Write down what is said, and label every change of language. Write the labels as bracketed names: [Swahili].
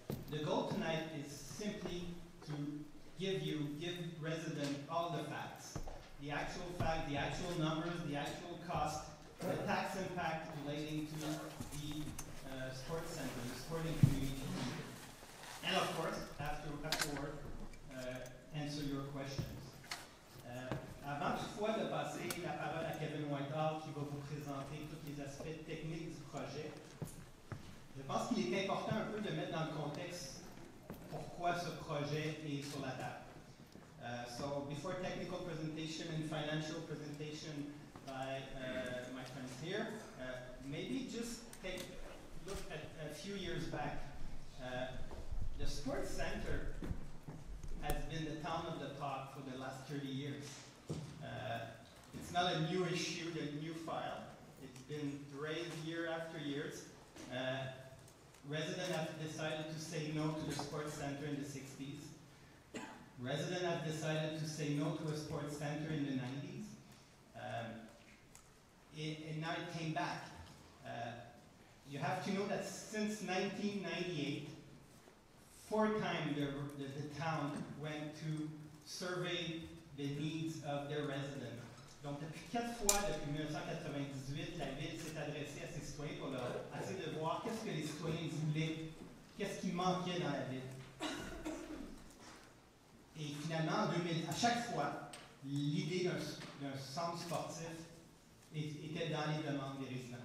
[English] The goal tonight is simply to give residents all the facts. The actual fact, the actual numbers, the actual cost, the tax impact relating to the sports center, the sporting community. And of course, afterward, answer your questions. [French] Avant toutefois de passer la parole à Kevin Whitehall qui va vous présenter tous les aspects techniques du projet, je pense qu'il est important un peu de mettre dans le contexte pourquoi ce projet est sur la table. [English] So before technical presentation and financial presentation by my friends here, maybe just take a look at a few years back. The sports center has been the town of the talk for the last 30 years. It's not a new issue, a new file. It's been raised year after year. Residents have decided to say no to the sports center in the 60s. Residents have decided to say no to a sports center in the 90s. And now it came back. You have to know that since 1998, 4 times the town went to survey the needs of their residents. [French] Donc, depuis 4 fois, depuis 1998, la Ville s'est adressée à ses citoyens pour leur essayer de voir qu'est-ce que les citoyens voulaient, qu'est-ce qui manquait dans la Ville. Et finalement, à chaque fois, l'idée d'un centre sportif était dans les demandes des résidents.